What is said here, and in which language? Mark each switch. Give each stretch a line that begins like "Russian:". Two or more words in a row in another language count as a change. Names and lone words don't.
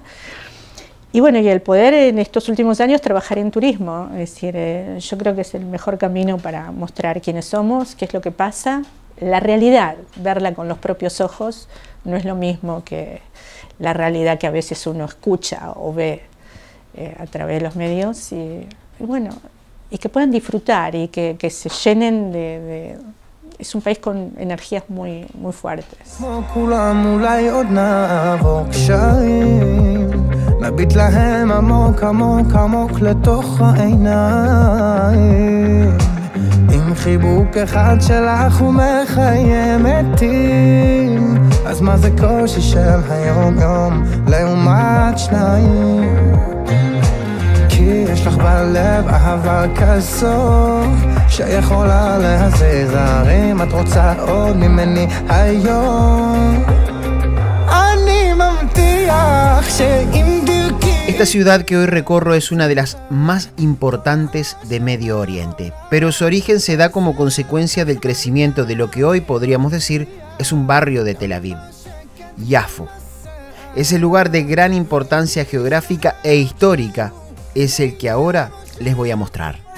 Spanish: Y bueno, y el poder en estos últimos años trabajar en turismo, es decir, yo creo que es el mejor camino para mostrar quiénes somos, qué es lo que pasa, la realidad, verla con los propios ojos, no es lo mismo que la realidad que a veces uno escucha o ve a través de los medios, y bueno, y que puedan disfrutar y que se llenen de... Es un país con energías muy fuertes.
Hebrew: מביט להם עמוק עמוק עמוק לתוך העיניים עם חיבוק אחד שלך ומחיים מתים אז מה זה קושי של היום יום לעומת שניים כי יש לך בלב אהבה כזו שיכולה להזיז הרים את רוצה עוד ממני היום אני מבטיח שאם
Spanish: Esta ciudad que hoy recorro es una de las más importantes de Medio Oriente, pero su origen se da como consecuencia del crecimiento de lo que hoy podríamos decir es un barrio de Tel Aviv, Yafo. Ese lugar de gran importancia geográfica e histórica es el que ahora les voy a mostrar.